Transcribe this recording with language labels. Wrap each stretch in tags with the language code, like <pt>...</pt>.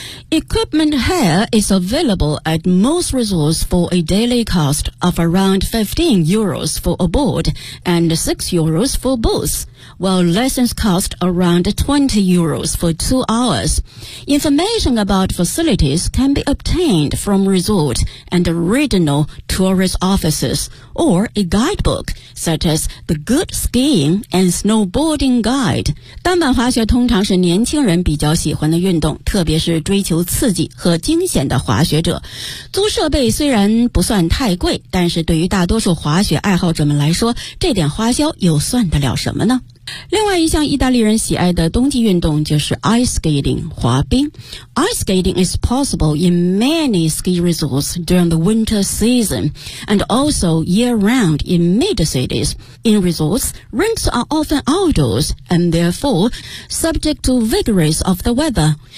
<en>Equipment here is available at most resorts for a daily cost of around 15 euros for a board and 6 euros for boots, while lessons cost around 20 euros for 2 hours. Information about facilities can be obtained from resort and regional tourist offices or a guidebook such as the Good Skiing and Snowboarding Guide.</en> <zh>单板滑雪通常是年轻人比较喜欢的运动，特别是追求刺激和惊险的滑雪者。租设备虽然不算太贵，但是对于大多数滑雪爱好者们来说，这点花销又算得了什么呢？另外一项意大利人喜爱的冬季运动就是 ice skating, 滑冰。</zh> <en>Ice skating is possible in many ski resorts during the winter season and also year-round in mid-cities. In resorts, rinks are often outdoors and therefore subject to vagaries of the weather.</en>